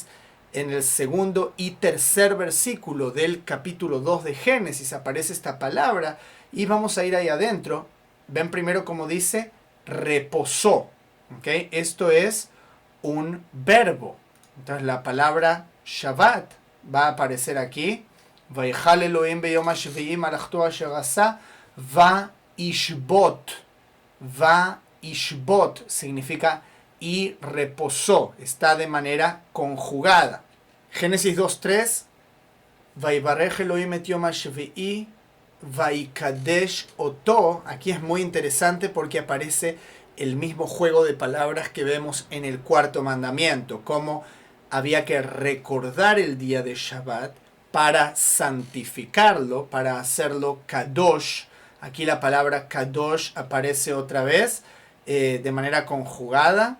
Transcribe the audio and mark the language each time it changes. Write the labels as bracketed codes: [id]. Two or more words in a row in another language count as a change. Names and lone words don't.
[es] En el segundo y tercer versículo del capítulo 2 de Génesis aparece esta palabra y vamos a ir ahí adentro. Ven primero como dice reposó. ¿Okay? Esto es un verbo. Entonces la palabra Shabbat va a aparecer aquí. [he] ויכל אלהים ביום השביעי מלאכתו אשר עשה וישבת. [es] Va'ishbot significa y reposó, está de manera conjugada. Génesis 2:3, [he] ויברך אלהים את יום השביעי ויקדש אתו. [es] Aquí es muy interesante porque aparece el mismo juego de palabras que vemos en el cuarto mandamiento, como había que recordar el día de Shabbat para santificarlo, para hacerlo kadosh. Aquí la palabra kadosh aparece otra vez de manera conjugada.